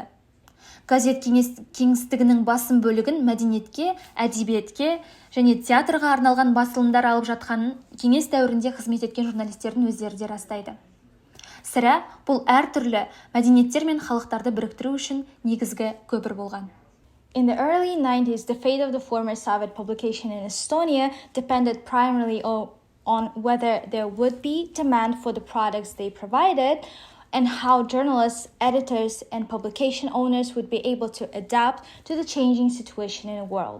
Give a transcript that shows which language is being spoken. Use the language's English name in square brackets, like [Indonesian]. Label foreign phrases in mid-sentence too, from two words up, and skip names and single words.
[Kazakh] Газет кеңістігінің басым бөлігін мәдениетке, әдебиетке және театрға арналған басылымдар алып жатқанын кеңес дәуірінде қызмет еткен журналистердің өздері де растайды. Сірә, бұл әртүрлі мәдениеттер мен халықтарды біріктіру үшін негізгі көпір болған. [English] In the early 90s, the fate of the former Soviet publication in Estonia depended primarily on whether there would be demand for the products they provided and how journalists, editors, and publication owners would be able to adapt to the changing situation in the world.